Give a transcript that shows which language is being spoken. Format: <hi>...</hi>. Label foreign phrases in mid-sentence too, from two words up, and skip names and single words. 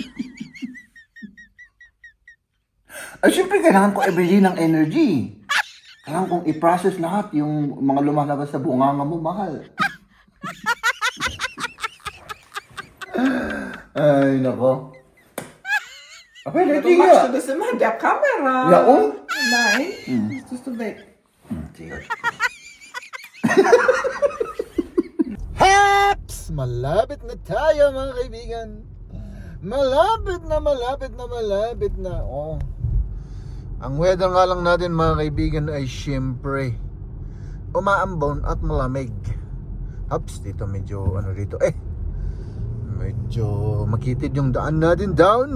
<tl>Ay, siyempre, kailangan ko everyday ng energy. Kailangan kong i-process lahat yung mga lumalabas sa bunganga mo, mahal. Ay, nako. Okay,</tl> <de>Du let's machst du das immer in der Kamera? Ja, und? Nein, das tust du weg.</de> <tl>Haps! Malapit na tayo, mga kaibigan. Malapit na. Oh. Ang weather nga lang natin, mga kaibigan, ay siyempre umaambon at malamig. Haps, dito medyo dito medyo makitid yung daan natin down.</tl>